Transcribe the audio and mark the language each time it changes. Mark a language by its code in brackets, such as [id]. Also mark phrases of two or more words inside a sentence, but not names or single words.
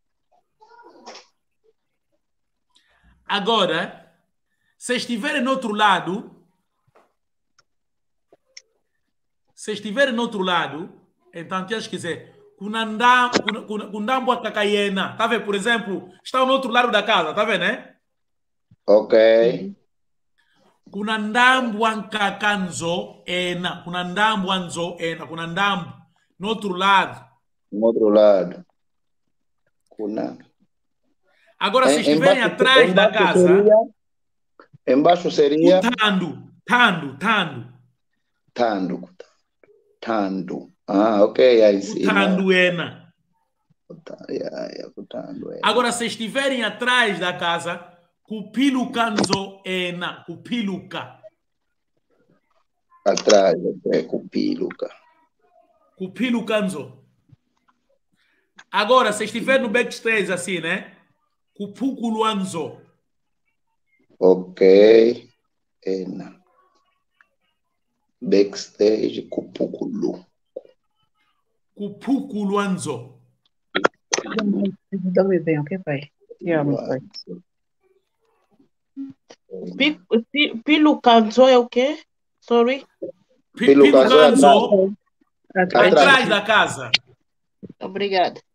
[pt] Agora, se estiver no outro lado, então tens que dizer [kmb] Kundambo Kakayena. [pt] Tá vendo? Por exemplo, está no outro lado da casa, tá vendo, né? Ok. [kmb] Kunandambo Ankakanzo ena. Kunandambo Anzo ena. Kunandambo. [pt] No outro lado. No outro lado. Agora, se estiverem atrás da casa. Embaixo seria. Tando. Ah, ok. Aí sim. Tanduena. Agora, se estiverem atrás da casa, [kmb] Cupilucanzo ena. Cupiluca. [pt] Atrás, Cupiluca. [kmb] Cupilucanzo. [pt] Agora, se estiver no backstage assim, né? [kmb] Cupuculuanzo. Ok. Ena. [en] Backstage, Cupuculu. [kmb] Cupuculuanzo. [pt] Dá-me bem, ok, pai? Pilucanzo é o quê? Sorry? Pilucanzo atrás da casa. Obrigada.